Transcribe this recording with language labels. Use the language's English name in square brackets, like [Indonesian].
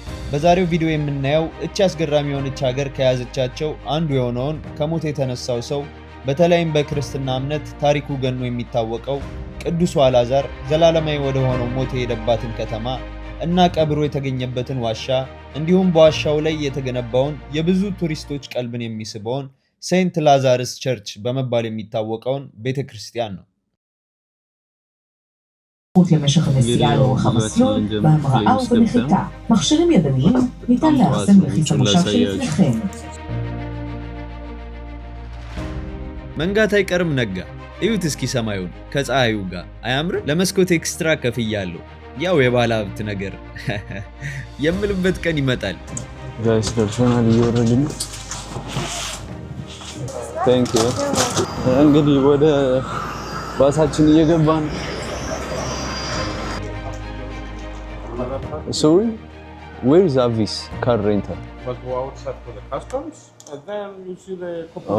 [Amharic] በዛሬው ቪዲዮ የምናየው እቺ አስገራሚ የሆነች ሀገር ከያዘቻቸው አንዱ የሆነውን ከሞት የተነሳው ሰው በተለይም በክርስትና እምነት ታሪኩ ገኖ የሚታወቀው ቅዱስ አልዓዛር ዘላለማዊ ወደ ሆነው ሞት የሄደባትን ከተማ እና ቀብሩ የተገኘበትን ዋሻ እንዲሁም በዋሻው ላይ የተገነባውን የብዙ ቱሪስቶች ቀልብን የሚስበውን ሴንት ላዛርስ ቸርች በመባል የሚታወቀውን ቤተክርስቲያን ነው። [Hebrew] למשך הנסיעה לאורך המסלול, בהמראה ובנחיתה. מכשירים ידניים ניתן לאחסן בכיס המושב שלפניכם. [Amharic] መንጋት አይቀርም ነጋ። እዩት እስኪ ሰማዩን ከፀሐዩ ጋር አያምር? ለመስኮት ኤክስትራ ከፍያለሁ። ያው የባለ ሀብት ነገር የምልበት ቀን ይመጣል። ጋይስ ደርሰናል እየወረድን ነው። ታንክ ዩ። እንግዲህ ወደ ባሳችን እየገባን [English] Sorry, where is Avis car rental? But go outside for the customs and then you see the couple.